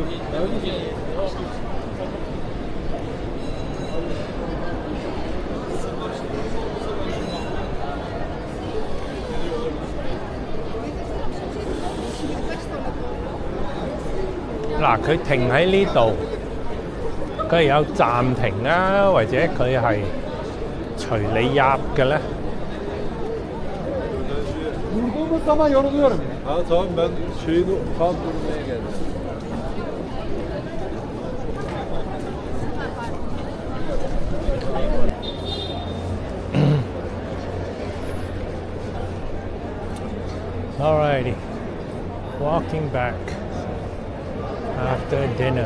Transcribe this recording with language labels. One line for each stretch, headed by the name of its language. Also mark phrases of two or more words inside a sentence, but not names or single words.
Turkish: Neredesin?
Cantonese: 嗱，佢停喺呢度，佢係有暫停啊，或者佢係隨你入嘅咧？
Turkish: Durduğumuz zaman yoruluyorum. Ha tamam ben şeyini tam durmaya geldim.
English: Alrighty, walking back after dinner.